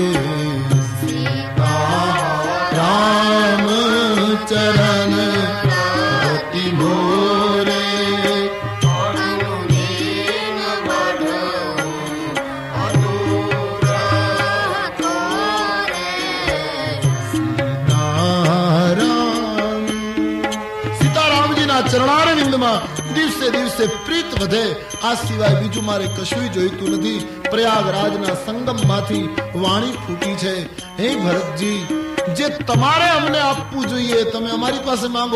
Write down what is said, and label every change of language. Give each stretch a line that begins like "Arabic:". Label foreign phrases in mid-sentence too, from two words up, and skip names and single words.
Awadhi: सीताराम चरण रति मोरे, अनुदीन बढ़ू अनुग्रह तोरे.
Gujarati: સીતારામજીના ચરણારવિંદમાં દિવસે દિવસે પ્રીત વધે, આ સિવાય બીજું મારે કશું જોઈતું નથી. પ્રયાગરાજના સંગમમાંથી વાણી ફૂટી છે, હે ભરતજી, જે તમારે અમને આપવું જોઈએ તમે અમારી પાસે માંગો.